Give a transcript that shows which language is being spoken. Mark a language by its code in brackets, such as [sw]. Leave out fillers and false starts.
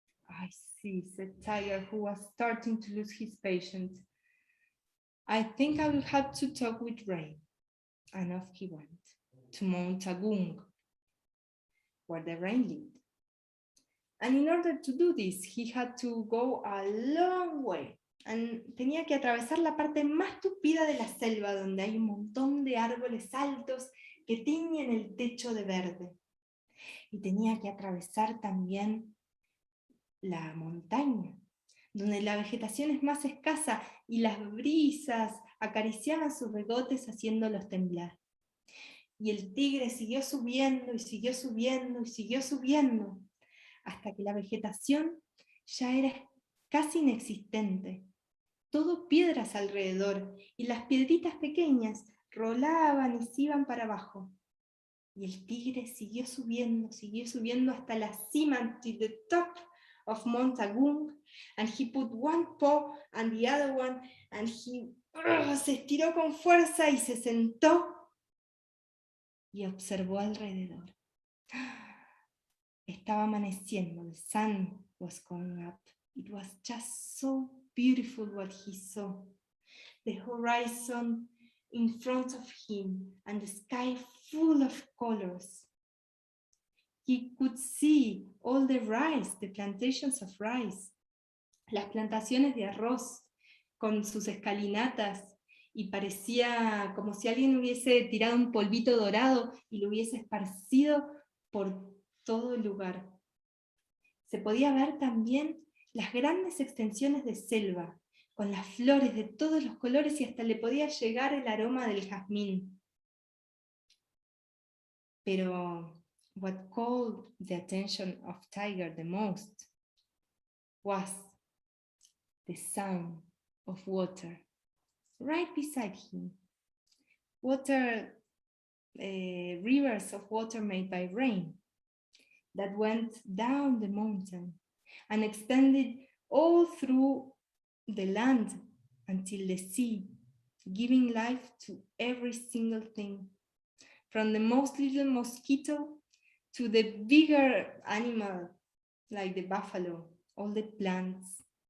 [en] I see, said Tiger, who was starting to lose his patience. I think I will have to talk with Rain. And off he went to Mount Agung, where the rain lived. And in order to do this, he had to go a long way. [es] And tenía que atravesar la parte más tupida de la selva, donde hay un montón de árboles altos que tiñen el techo de verde. Y tenía que atravesar también la montaña, donde la vegetación es más escasa y las brisas acariciaban sus bigotes haciéndolos temblar. Y el tigre siguió subiendo y siguió subiendo y siguió subiendo, hasta que la vegetación ya era casi inexistente. Todo piedras alrededor, y las piedritas pequeñas rolaban y se iban para abajo. Y el tigre siguió subiendo hasta la cima, [en] to the top of Mount Agung, and he [es] put one paw and the other one, and he se estiró con fuerza y se sentó y observó alrededor. Estaba amaneciendo, [en] the sun was going up. It was just so beautiful what he saw. The horizon in front of him and the sky full of colors. He could see all the rice, the plantations of rice, [es] las plantaciones de arroz con sus escalinatas, y parecía como si alguien hubiese tirado un polvito dorado y lo hubiese esparcido por todo el lugar. Se podía ver también las grandes extensiones de selva, con las flores de todos los colores, y hasta le podía llegar el aroma del jazmín. Pero [en] what called the attention of Tiger the most was the sound of water right beside him. Water, rivers of water made by rain that went down the mountain and extended all through the land until the sea, giving life to every single thing, from the most little mosquito to the bigger animal like the buffalo, all the plants.